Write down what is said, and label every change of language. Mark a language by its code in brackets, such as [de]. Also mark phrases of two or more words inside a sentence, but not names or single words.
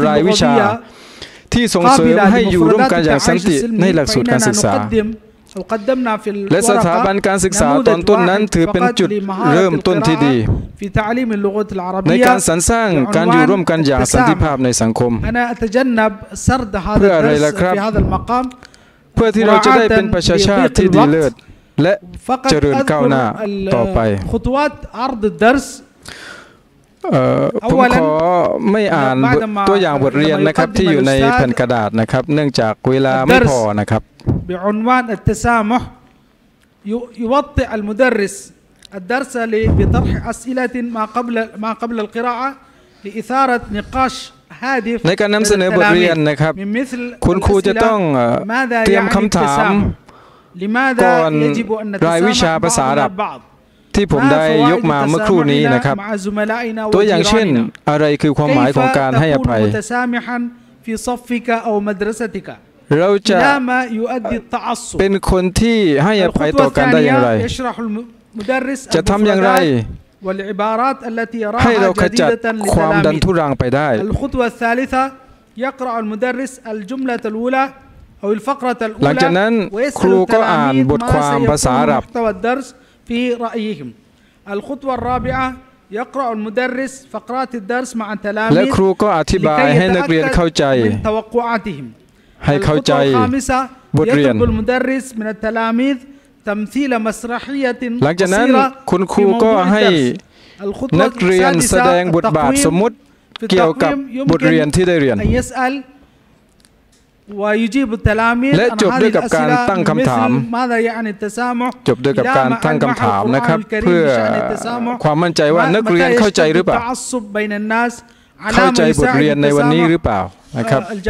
[th] รายวิชาที่ส่งเสริมให้อยู่ร่วมกันอย่างสันติในหลักสูตรการศึกษาและสถาบันการศึกษาตอนต้นนั้นถือเป็นจุดเริ่มต้นที่ดีในการสรรสร้างการอยู่ร่วมกันอย่างสันติภาพในสังคมเพื่ออะไรล่ะครับเพื่อที่เราจะได้เป็นประชาชาติที่ดีเลิศและเจริญก้าวหน้าต่อไป ผมขอไม่อ่านตัวอย่างบทเรียนนะครับที่อยู่ในแผ่นกระดาษนะครับเนื่องจากเวลาไม่พอนะครับ [ar] بعنوان التسامح يوطئ المدرس الدرس بطرح أسئلة ما قبل القراءة لإثارة نقاش هادف [th] ในการนำเสนอบทเรียนนะครับคุณครูจะต้องเตรียมคำถามก่อนรายวิชาภาษาอาหรับที่ผมได้ยกมาเมื่อครู่นี้นะครับตัวอย่างเช่นอะไรคือความหมายของการให้อภัย เราจะเป็นคนที่ให้อภัยต่อกันได้อย่างไรจะทำอย่างไรให้เราขจัดความดันทุรังไปได้หลังจากนั้นครูก็อ่านบทความภาษาอาหรับ [ar] في رأيهم الخطوة الرابعة يقرأ المدرس فقرات الدرس مع التلاميذ [th] และครูก็อธิบายให้นักเรียนเข้าใจให้เข้าใจบทเรียน [ar] يطلب المدرس من التلاميذ تمثيل مسرحية [th] หลังจากนั้นคุณครูก็ให้นักเรียนแสดงบทบาทสมมุติเกี่ยวกับบทเรียนที่ได้เรียน และจบด้วยกับการตั้งคำถามจบด้วยกับการตั้งคำถามนะครับเพื่อความมั่นใจว่านักเรียนเข้าใจหรือเปล่าเข้าใจบทเรียนในวันนี้หรือเปล่านะครับ